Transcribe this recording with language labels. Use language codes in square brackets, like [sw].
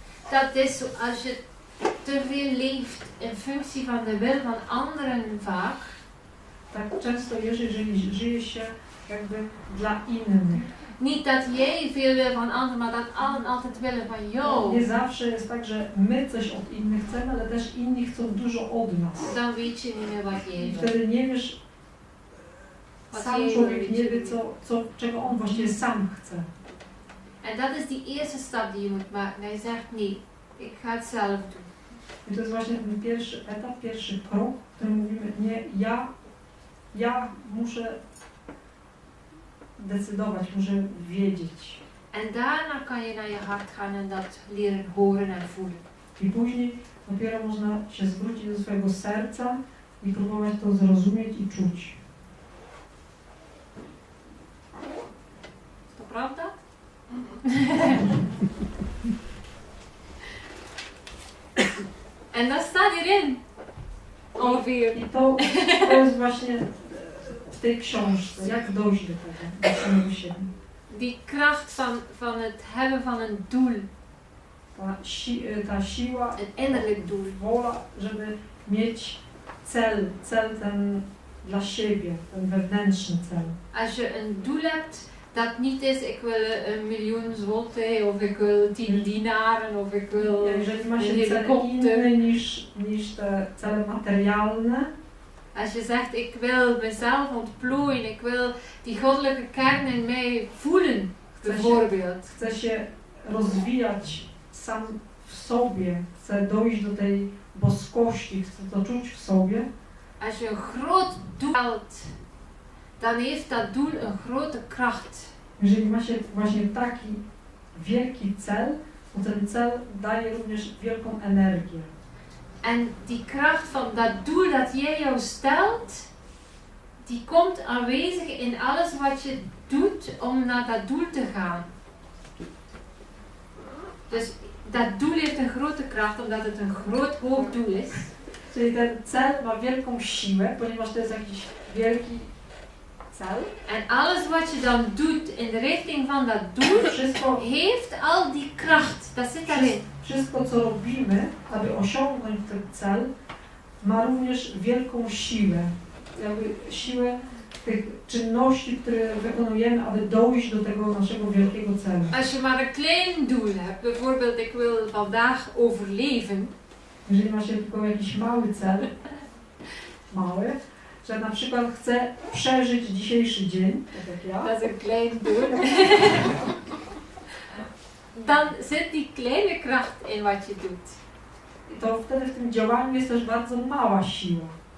[nl] Dat is als je te veel leeft in functie van de wil van anderen vaak. [pl] Tak często jest, jeżeli żyje się jakby dla innych. [nl] Niet dat jij veel wil van anderen, maar dat allen altijd willen van jou. [pl] Nie zawsze jest tak, że my coś od innych chcemy, ale też inni chcą dużo od nas. [nl] Dan weet je niet meer wat jij [pl] I [nl] wil. [pl] wtedy nie wiesz, sam człowiek nie wie, czego on właściwie sam chce. [nl] En dat is die eerste stap die je moet maken. Hij zegt nee, ik ga het zelf doen. [pl] I to jest właśnie ten pierwszy etap, pierwszy krok, w którym mówimy, nie, ja muszę decydować, muszę wiedzieć. [nl] En daarna kan je naar je hart gaan en dat leren horen en voelen. [pl] I później dopiero można się zwrócić do swojego serca i próbować to zrozumieć i czuć. To prawda? [nl] En dat staat hierin. Ongeveer. [pl] I to jest właśnie w tej książce, jak dojść do tego, do samego siebie. [nl] Die kracht van het hebben van een doel. [pl] Ta siła, [nl] Een innerlijk doel. [pl] wola, żeby mieć cel ten dla siebie, ten wewnętrzny cel. [nl] Als je een doel hebt, dat niet is, ik wil 1 miljoen zloty, of ik wil 10 dinaren, of ik wil [pl] Jeżeli ma [nl] een [pl] się cel [nl] helikopter. [pl] inny niż te cele materialne, [nl] Als je zegt, ik wil mezelf ontplooien, ik wil die goddelijke kern in mij voelen, bijvoorbeeld. [pl] chce się rozwijać sam w sobie, chce dojść do tej boskości, chce to czuć w sobie, [nl] Als je een groot doel stelt, dan heeft dat doel een grote kracht. [pl] jeżeli ma się właśnie taki wielki cel, to ten cel daje również wielką energię. [nl] En die kracht van dat doel dat jij jou stelt, die komt aanwezig in alles wat je doet om naar dat doel te gaan. Dus dat doel heeft een grote kracht omdat het een groot hoog doel is. [pl] Czyli ten cel ma wielką siłę, ponieważ to jest jakiś wielki cel. [nl] En alles wat je dan doet in de richting van dat doel, [pl] Wszystko, [nl] heeft al die kracht. Dat zit daarin. [pl] wszystko co robimy, aby osiągnąć ten cel, ma również wielką siłę. Jakby siłę tych czynności, które wykonujemy, aby dojść do tego naszego wielkiego celu. [nl] Als je maar een klein doel hebt, bijvoorbeeld ik wil vandaag overleven, [pl] Jeżeli ma się tylko jakiś mały cel, mały, że na przykład chcę przeżyć dzisiejszy dzień, tak jak ja, [nl] dat is een klein doel, dan zit die kleine kracht in wat je doet. [pl] to wtedy w tym działaniu jest też bardzo mała siła.